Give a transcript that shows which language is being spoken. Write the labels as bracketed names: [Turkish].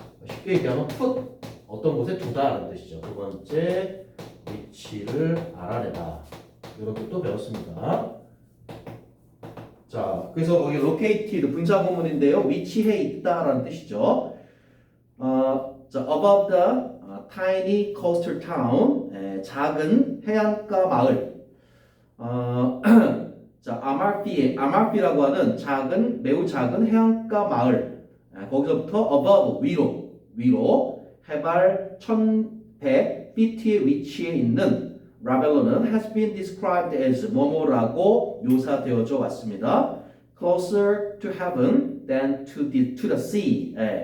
[Korean] 쉽게 얘기하면 put 어떤 곳에 두다라는 뜻이죠. 두 번째 위치를 알아내다. 이런 뜻도 배웠습니다. 자, 그래서 거기 located 분사구문인데요. 위치해 있다라는 뜻이죠. [English] 자, above the tiny coastal town, [Korean] 작은 해안가 마을. 자, 아말피라고 하는 매우 작은 해안가 마을. 거기서부터 above, 위로 해발 1100feet에 위치해 있는 라벨로는 [English] has been described as [Korean] 뭐뭐라고 묘사되어져 왔습니다. [English] Closer to heaven than to the sea.